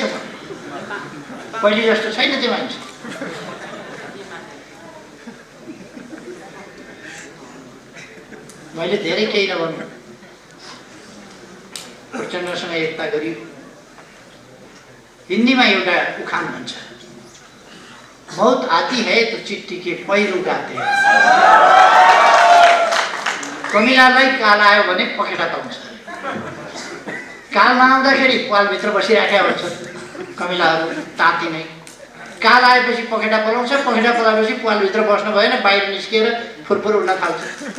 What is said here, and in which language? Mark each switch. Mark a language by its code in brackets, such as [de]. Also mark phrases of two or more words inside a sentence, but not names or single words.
[ne] पहिले जस्तो छैन त्यो मान्छे। मैले धेरै केही नभन्नु, प्रचण्डसँग एकता गरियो। हिन्दीमा एउटा उखान भन्छ, [hi] मौत आती है तो चिट्ठी के पहिरो गाते हैं। [ne] कमिलालाई काल आयो भने पखेटा पाउँछ। काल नआउँदाखेरि पालभित्र बसिराखेका हुन्छ कमिलाहरू ताती नै। काल आएपछि पखेटा पलाउँछ, पखेटा पलाएपछि पालभित्र बस्नु भएन, बाहिर निस्किएर फुरफुर उड्न थाल्छ।